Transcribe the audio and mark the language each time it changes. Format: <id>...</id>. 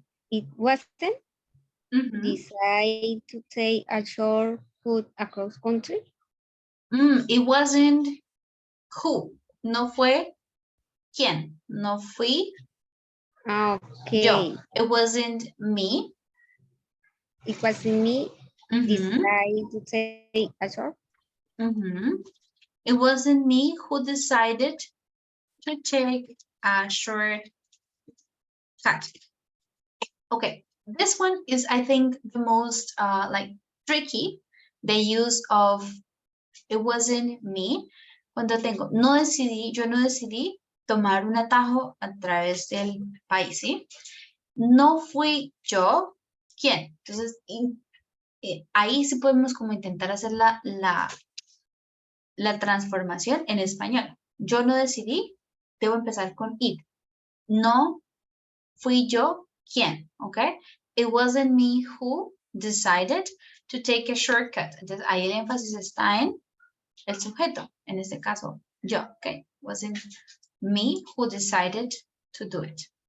<en>It wasn't decide to take a shortcut across country. It wasn't who,</en> <es>no fue quién, no fui</es> <en>Okay.</en> <es>yo.</es> <en>It wasn't me. It wasn't me decide to take a shortcut. It wasn't me who decided to take a shortcut. Okay, this one is, I think, the most like tricky. The use of it wasn't me.</en> <es>Cuando tengo no decidí, yo no decidí tomar un atajo a través del país, ¿sí? No fui yo, ¿quién? Entonces, ahí sí podemos como intentar hacer la transformación en español. Yo no decidí, debo empezar con it. No fui yo, ¿quién? ¿Ok?</es> <en>It wasn't me who decided to take a shortcut.</en> <es>Entonces, ahí el énfasis está en el sujeto, en este caso, yo, ¿ok?</es> <en>Wasn't me who decided to do it.</en>